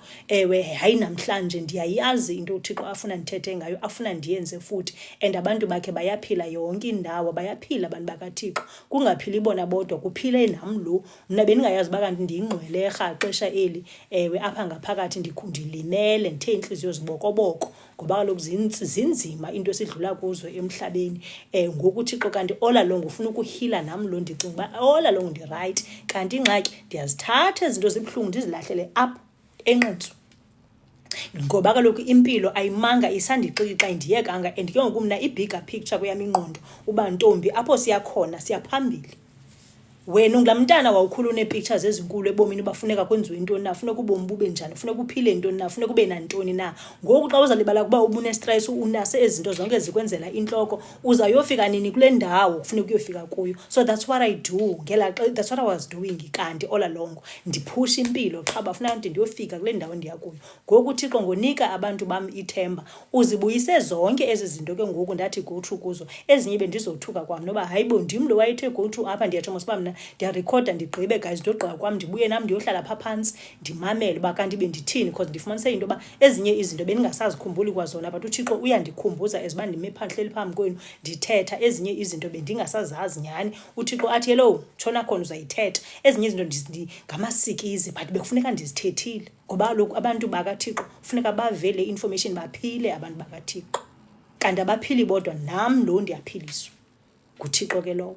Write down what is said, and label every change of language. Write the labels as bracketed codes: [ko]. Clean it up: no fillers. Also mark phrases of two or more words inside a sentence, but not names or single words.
[xh] Ewe hayi namhlanje ndiyayazi into uThixo afuna ndithethe ngayo afuna ndiyenze futhi and abantu bakhe bayaphila yonke indawo bayaphila abantu bakaThixo kungaphili bona bodwa kuphile nam lo mna bendingayazi uba kanti ndiyingqwele xesha eli apha ngaphakathi ndikhundilimele ndithe inhliziyo zibokoboko ngoba kaloku zinzima into esidlula kuzo emhlabeni. Ngoku uThixo kanti [en] all along [xh] ufuna ukuhila nam lo ndicinga uba [en] all along [xh] ndi-right kanti ingxaki ndiyazithatha izinto zibuhlungu ndizilahlele apha enqentsu ngoba kaloku impilo ayimanga isandixixa indiyekanga and ke ngoku mna i- [en] bigger picture [xh] kweyam ingqondo uba ntombi apho siyakhona siyaphambili. Wena ungulaa mntana wawukhula une-pictures ezinkulu ebomini bafuneka kwenziwe intoni na funeka ubomi bube njani funeka uphile ntoni na funeka ube nantoni na. Ngoku xa uzalibala kuba ubunestress unase ezinto zonke zikwenzela intloko uzayofika nini kule ndawo kufuneka uyofika kuyo. [en] So that's what I do that's what I was doing [xh] kanti [en] all along [xh] ndiphusha impilo qha bafuna nto ndiyofika kule ndawo ndiya kuyo. Ngoku uThixo ngonika abantu bam ithemba uzibuyise zonke ezi zinto ke ngoku ndathi [en] go through [xh] kuzo ezinye bendizothuka kwam noba hayibo ndim lo wayethe [en] go through [xh] apha ndiyatsho mos uba mna ndiyarekhoda ndigqibe guys ndogqiba kwam ndibuye nam ndiyohlala phaa phantsi ndimamele uba kanti bendithini because ndifumanise into yoba ezinye izinto bendingasazikhumbuli kwazona but uThixo uyandikhumbuza as uba ndime phandle phambi kwenu ndithetha ezinye izinto bendingasazazi nyhani. uThixo athi hello tshona khona uzayithetha ezinye izinto ngamasikizi but bekufuneka ndizithethile ngoba kaloku abantu bakaThixo funeka bavele information baphile abantu bakaThixo kanti abaphili bodwa nam lo ndiyaphiliswa nguThixo ke lowo.